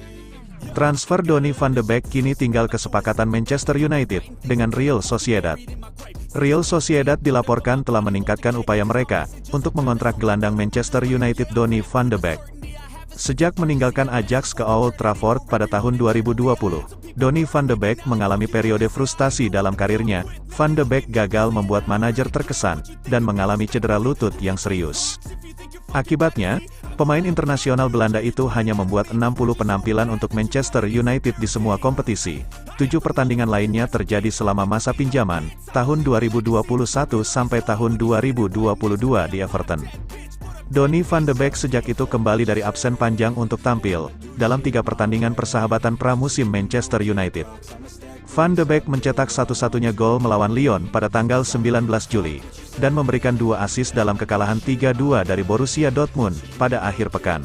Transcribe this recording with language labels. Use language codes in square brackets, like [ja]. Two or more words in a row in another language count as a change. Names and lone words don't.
[id] Transfer Donny van de Beek kini tinggal kesepakatan Manchester United, dengan Real Sociedad. Real Sociedad dilaporkan telah meningkatkan upaya mereka, untuk mengontrak gelandang Manchester United Donny van de Beek. Sejak meninggalkan Ajax ke Old Trafford pada tahun 2020, Donny van de Beek mengalami periode frustasi dalam karirnya. Van de Beek gagal membuat manajer terkesan, dan mengalami cedera lutut yang serius. Akibatnya, pemain internasional Belanda itu hanya membuat 60 penampilan untuk Manchester United di semua kompetisi. 7 pertandingan lainnya terjadi selama masa pinjaman, tahun 2021 sampai tahun 2022 di Everton. Donny van de Beek sejak itu kembali dari absen panjang untuk tampil dalam 3 pertandingan persahabatan pramusim Manchester United. Van de Beek mencetak satu-satunya gol melawan Lyon pada tanggal 19 Juli, dan memberikan 2 assist dalam kekalahan 3-2 dari Borussia Dortmund pada akhir pekan.